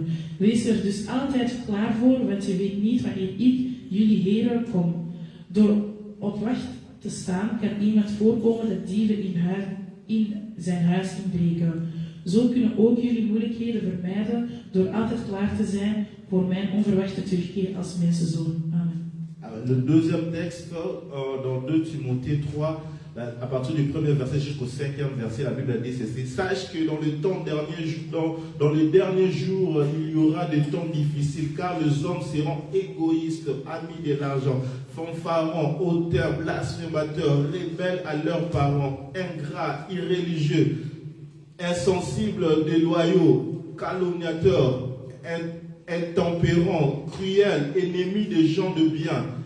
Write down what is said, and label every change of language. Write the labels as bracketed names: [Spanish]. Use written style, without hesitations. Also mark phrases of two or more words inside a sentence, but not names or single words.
[Dutch] Wees er dus altijd klaar voor, want je weet niet wanneer ik, jullie Heer, kom. Door op wacht te staan kan iemand voorkomen dat dieven in zijn huis inbreken. Zo kunnen ook jullie moeilijkheden vermijden door altijd klaar te zijn voor mijn onverwachte terugkeer als mensenzoon. Amen. [French] Alors, le deuxième texte, dans 2 Timothée 3, à partir du premier verset jusqu'au 5e verset, la Bible dit ceci: sache que dans les derniers jours, il y aura des temps difficiles, car les hommes seront égoïstes, amis de l'argent, fanfarons, hautains, blasphémateurs, rebelles à leurs parents, ingrats, irréligieux, insensibles, déloyaux, calomniateurs, intempérants, cruels, ennemis des gens de bien,